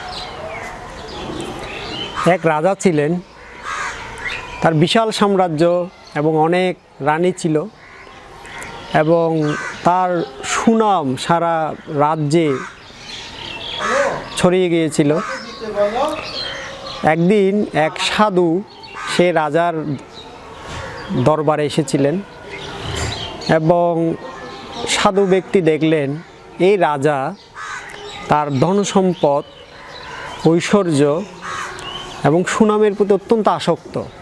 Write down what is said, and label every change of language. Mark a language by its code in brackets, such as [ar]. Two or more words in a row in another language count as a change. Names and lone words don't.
[bn] এক রাজা ছিলেন, তার বিশাল সাম্রাজ্য এবং অনেক রানী ছিল এবং তার সুনাম সারা রাজ্যে ছড়িয়ে গিয়েছিল। একদিন এক সাধু সে রাজার দরবারে এসেছিলেন এবং সাধু ব্যক্তি দেখলেন এই রাজা তার ধনসম্পদ ঐশ্বর্য এবং সুনামের প্রতি অত্যন্ত আসক্ত।